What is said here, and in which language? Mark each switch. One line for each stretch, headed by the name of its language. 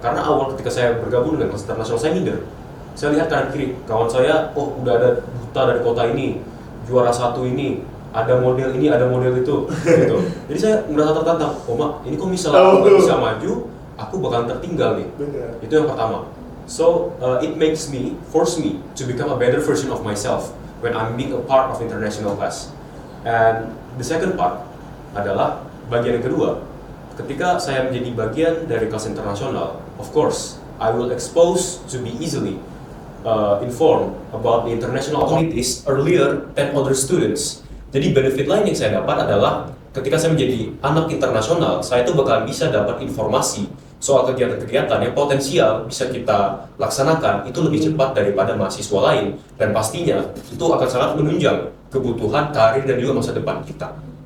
Indonesian: Karena awal ketika saya bergabung dengan kelas internasional, saya minder. Saya lihat kanan kiri, kawan saya, udah ada duta dari kota ini, juara 1 ini, ada model ini, ada model itu, gitu. Jadi saya merasa tertantang, Mak, ini kok misalnya aku nggak bisa maju, aku bakalan tertinggal nih. Benar. Itu yang pertama.
English: So it force me to become a better version of myself when I'm being a part of international class. And the second part adalah bagian yang kedua. Ketika saya menjadi bagian dari kelas internasional, of course, I will expose to be easily informed about the international communities earlier than other students.
Indonesian: Jadi benefit lain yang saya dapat adalah ketika saya menjadi anak internasional, saya itu bakal bisa dapat informasi soal kegiatan-kegiatan yang potensial bisa kita laksanakan itu lebih cepat daripada mahasiswa lain, dan pastinya itu akan sangat menunjang kebutuhan karir dan juga masa depan kita.